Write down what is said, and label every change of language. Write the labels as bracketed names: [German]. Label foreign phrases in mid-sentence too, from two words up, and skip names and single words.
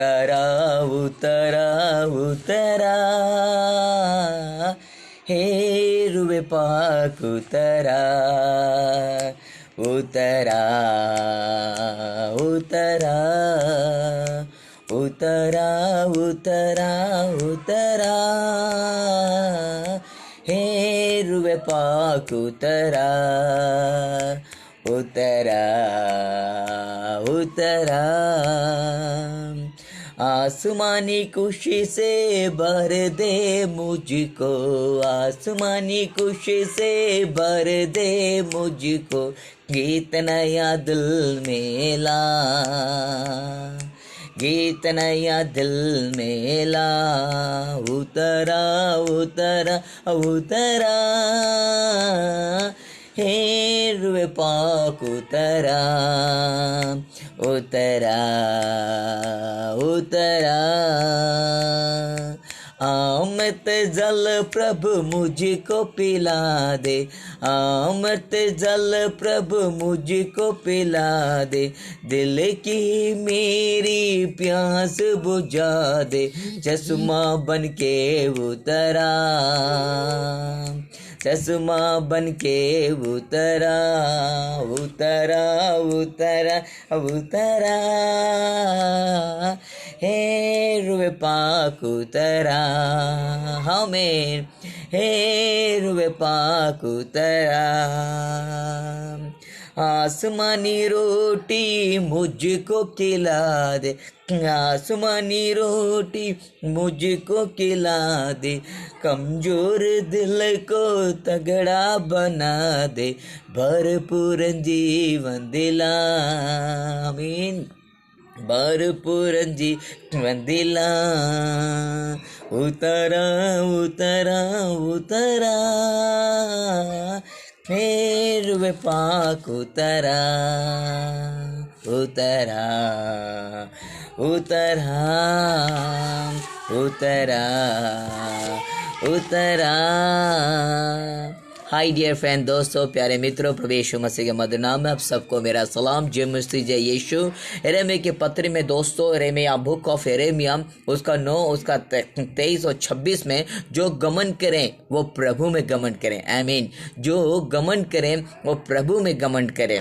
[Hindi] उतरा उतरा उतरा हे रुए पाक उतरा उतरा उतरा उतरा उतरा उतरा हे रुए पाक उतरा उतरा उतरा आसमानी खुशी से भर दे मुझको, आसमानी खुशी से भर दे मुझको, गीत नया दिल में ला, गीत नया दिल में ला। उतरा उतरा उतरा हे रुए पाक उतरा उतरा उतरा। अमृत जल प्रभु मुझको पिला दे, अमृत जल प्रभु मुझको पिला दे, दिल की मेरी प्यास बुझा दे, चश्मा बन के उतरा, चश्मा बन के उतरा उतरा उतरा उतरा हे रुए पाक उतरा हमें, हे रुए पाक उतरा। आसमानी रोटी मुझको खिला दे, आसमानी रोटी मुझको खिला दे, कमजोर दिल को तगड़ा बना दे, भरपूर जीवन दिला, आमीन, भरपूर जीवन दिला। उतरा उतरा उतरा हे रुए पाक उतरा उतरा उतरा उतरा उतरा। [English] hi dear friend, [Hindi] दोस्तों, प्यारे मित्रों, प्रभु यीशु मसीह के मधुर नाम में आप सबको मेरा सलाम। जय मसीह, जय यीशु। यिर्मयाह के पत्र में दोस्तों, यिर्मयाह [English] book of Yirmayah [Hindi] उसका 9 उसका 23 और 26 में, जो गमन करें वो प्रभु में गमन करें, आमीन, जो गमन करें वो प्रभु में गमन करें।